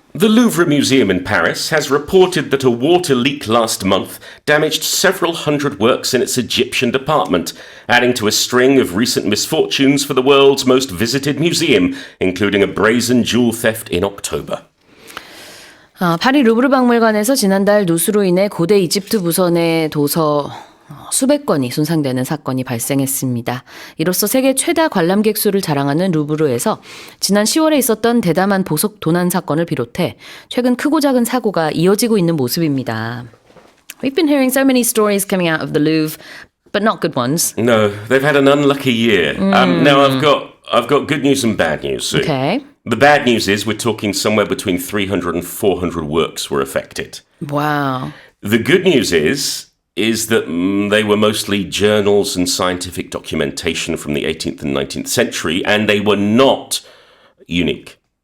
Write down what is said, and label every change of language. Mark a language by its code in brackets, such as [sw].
[en] The Louvre Museum in Paris has reported that a water leak last month damaged several hundred works in its Egyptian department, adding to a string of recent misfortunes for the world's most visited museum, including a brazen jewel theft in October. [ko] 파리 루브르 박물관에서 지난달 누수로 인해 고대 이집트 부선의 도서 수백 건이 손상되는 사건이 발생했습니다. 이로써 세계 최다 관람객 수를 자랑하는 루브르에서 지난 10월에 있었던 대담한 보석 도난 사건을 비롯해 최근 크고 작은 사고가 이어지고 있는 모습입니다. [en] We've been hearing so many stories coming out of the Louvre, but not good ones. No, they've had an unlucky year. Now I've got good news and bad news. Sue. Okay. The bad news is we're talking somewhere between 300 and 400 works were affected. Wow. The good news is that they were mostly journals and scientific documentation from the 18th and 19th century, and they were not unique.